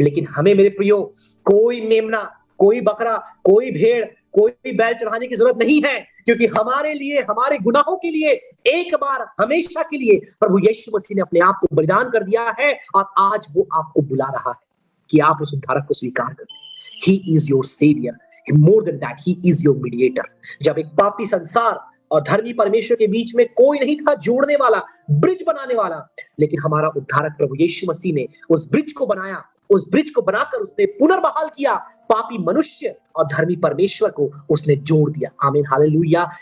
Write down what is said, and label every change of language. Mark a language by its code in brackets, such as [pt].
[hi] लेकिन हमें मेरे प्रियो, कोई मेमना, कोई बकरा, कोई भेड़, कोई बैल चढ़ाने की जरूरत नहीं है, क्योंकि हमारे लिए, हमारे गुनाहों के लिए एक बार हमेशा के लिए प्रभु यीशु मसीह ने अपने आप को बलिदान कर दिया है। और आज वो आपको बुला रहा है कि आप उस उद्धारक को स्वीकार करें, [en] He is your savior. More than that, he is your mediator. [hi] जब एक पापी संसार और धर्मी परमेश्वर के बीच में कोई नहीं था जोड़ने वाला, ब्रिज बनाने वाला, लेकिन हमारा उद्धारक प्रभु यीशु मसीह ने उस ब्रिज को बनाया, उस ब्रिज को बनाकर उसने पुनर्बहाल किया, पापी मनुष्य और धर्मी परमेश्वर को उसने जोड़ दिया। आमीन, हालेलुया।